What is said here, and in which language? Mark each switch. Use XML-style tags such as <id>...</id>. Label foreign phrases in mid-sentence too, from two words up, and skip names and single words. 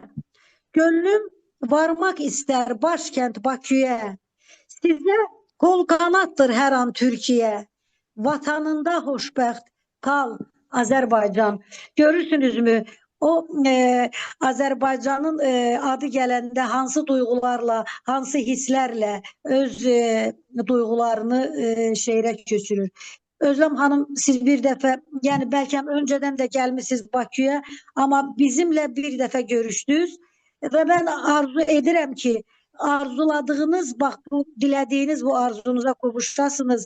<tr>Gönlüm varmak ister başkent Bakü'ye. Size kol kanattır her an Türkiye. Vatanında hoşbəxt kal Azerbaycan. Görürsünüz mü?</tr> <az>O Azerbaycan'ın adı gələndə hansı duygularla, hansı hisslərlə öz duygularını şeirə köçürür.</az> <tr>Özlem Hanım siz bir dəfə, yani belki önceden de gelmişsiniz Bakü'ye ama bizimle</tr> <az>bir dəfə görüşdünüz</az> <tr>ve ben arzu ederim ki arzuladığınız, bak bu dilediğiniz bu arzunuza kavuşasınız.</tr>